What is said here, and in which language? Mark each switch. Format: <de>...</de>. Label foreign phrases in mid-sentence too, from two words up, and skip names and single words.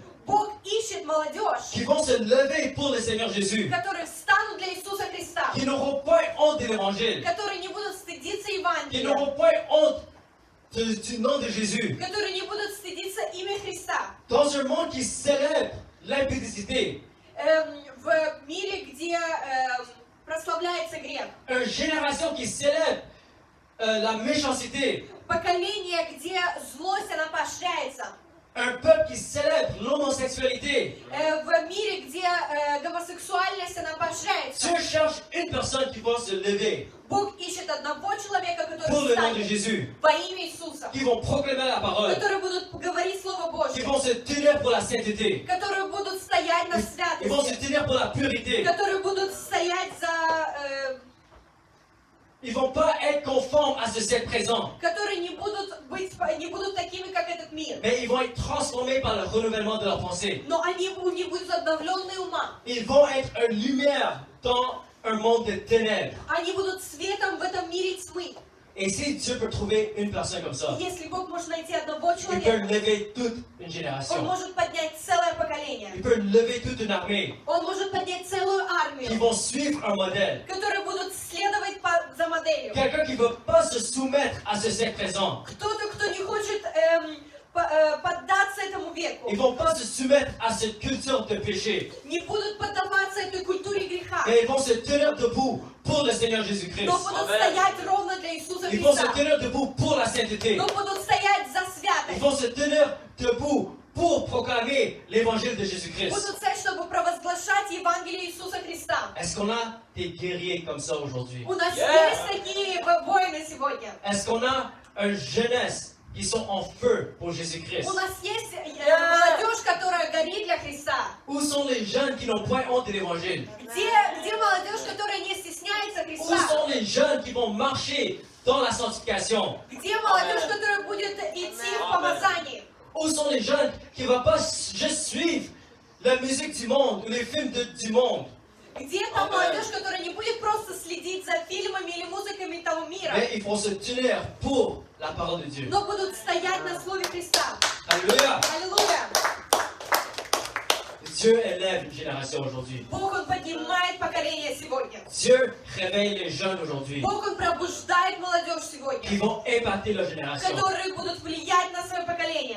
<ru>Бог ищет молодежь,</ru> <fr>qui vont se lever pour le Seigneur Jésus,</fr> <ru>которые встанут для Иисуса Христа,</ru> <fr>qui n'auront pas honte de l'évangile,</fr> <ru>которые не будут стыдиться</ru> <fr>qui</fr> <ru>Евангелия,</ru> <fr>n'auront pas honte du nom de Jésus.</fr> <ru>которые не будут стыдиться имя Христа.</ru> <fr>Dans un monde qui célèbre l'impudicité,</fr> <ru>В мире, где прославляется грех,</ru> <fr>une génération qui célèbre la méchanceté,</fr> <ru>поколение, где злость, она поощряется,</ru> <fr>un peuple qui célèbre l'homosexualité.</fr> <ru>в мире, где гомосексуальность, она поощряется.</ru> <fr>Dieu cherche une personne qui va se lever</fr> <ru>Бог ищет одного человека,</ru> <fr>pour</fr> <ru>который</ru> <fr>le nom de</fr> <ru>встанет</ru> <fr>Jésus,</fr> <ru>во имя Иисуса,</ru> <fr>qui vont proclamer la parole,</fr> <ru>которые будут говорить Слово</ru> <fr>qui</fr> <ru>Божье,</ru> <fr>vont se tenir pour la sainteté,</fr> <ru>которые будут стоять на</ru> <fr>ils vont se</fr> <ru>святости,</ru> <fr>tenir pour la purité.</fr> <ru>которые будут стоять за...</ru> <fr>Ils vont pas être conformes à ce siècle présent,</fr> <ru>которые не будут такими, как этот мир.</ru> <fr>mais ils vont être transformés par le renouvellement de leur pensée.</fr> <ru>Но у них будут обновленные ума.</ru> <fr>Ils vont être une lumière dans un monde de ténèbres.</fr> <ru>Они будут светом в этом мире тьмы.</ru> <fr>Et si Dieu peut trouver une personne comme ça,</fr> <ru>Если Бог может найти одного</ru> <fr>il peut</fr> <ru>человека,</ru> <fr>lever toute une</fr> <ru>Он</ru> <fr>génération.</fr> <ru>может поднять целое поколение.</ru> <fr>Il peut lever toute une armée</fr> <ru>Он может поднять целую</ru> <fr>qui</fr> <ru>армию,</ru> <fr>vont suivre un modèle.</fr> <ru>которые будут следовать за моделью.</ru> <fr>Quelqu'un qui ne veut pas se soumettre à ce siècle présent.</fr> <ru>Кто-то, кто не хочет поддаться этому веку,</ru> <fr>Ils ne vont pas se soumettre à cette culture de péché.</fr> <ru>не будут поддаваться этой культуре греха,</ru> <fr>Mais ils vont se tenir debout pour le Seigneur Jésus-Christ.</fr> <ru>но будут стоять ровно для Иисуса</ru> <fr>Ils vont se</fr> <ru>Христа,</ru> <fr>tenir debout pour la sainteté.</fr> <ru>но будут стоять за</ru> <fr>Ils</fr> <ru>святость,</ru> <fr>vont se tenir debout pour proclamer l'évangile de Jésus-Christ.</fr> <ru>будут стоять, чтобы провозглашать Евангелие Иисуса Христа.</ru> <fr>Est-ce qu'on a des guerriers comme ça aujourd'hui?</fr> <ru>У нас есть такие воины сегодня.</ru> <fr>Est-ce qu'on a une jeunesse qui sont en feu pour Jésus-Christ?</fr> <ru>У нас есть молодежь, которая горит для Христа.</ru> <fr>Où sont les jeunes qui n'ont point honte de l'évangile?</fr> <ru>Где молодежь, которая не стесняется</ru> <fr>Où</fr> <ru>Христа?</ru> <fr>sont les jeunes qui vont marcher dans la sanctification?</fr> <ru>Где молодежь, которая будет идти в помазании?</ru> <fr>Où sont les jeunes qui ne vont pas juste suivre la musique du monde ou les films du monde,</fr> <ru>Где та молодежь, которая не будет просто следить за фильмами или музыками того мира,</ru> <fr>mais ils vont se tenir pour la parole de Dieu?</fr> <ru>но будут стоять на Слове Христа?</ru> <fr>Alléluia!</fr> <ru>Аллилуйя!</ru> <fr>Dieu élève une génération aujourd'hui.</fr> <ru>Бог, Он поднимает поколение сегодня.</ru> <fr>Dieu réveille les jeunes aujourd'hui</fr> <ru>Бог, Он пробуждает молодежь</ru> <fr>qui</fr> <ru>сегодня,</ru> <fr>vont impacter leur génération,</fr> <ru>которые будут влиять на свое поколение,</ru>